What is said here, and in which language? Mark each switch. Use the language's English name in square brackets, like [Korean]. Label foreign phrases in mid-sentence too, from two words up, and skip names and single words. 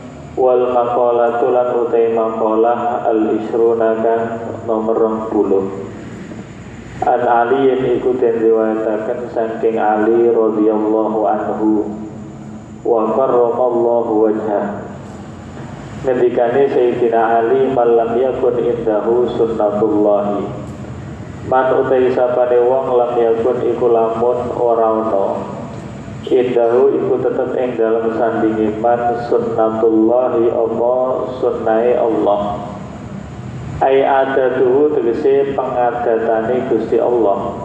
[Arabic] والمقالة [Javanese] lan utai [Arabic] مقالة العشرون [Javanese] kang nomor 20. An Ali yang iku den riwayataken saking Ali [Arabic] رضي الله عنه وكرم الله وجهه. Ngendikane Sayyidina Ali من لم يكن عنده سنة الله. [Javanese] Man utai sapane wong [Arabic] لم يكن [Javanese] iku lamun ora ana indahu iku tetep ing dalam sandinge man sunnatullahi apa sunnahe Allah. [Arabic] أي عادته [Javanese] tegese pengadatane Gusti Allah.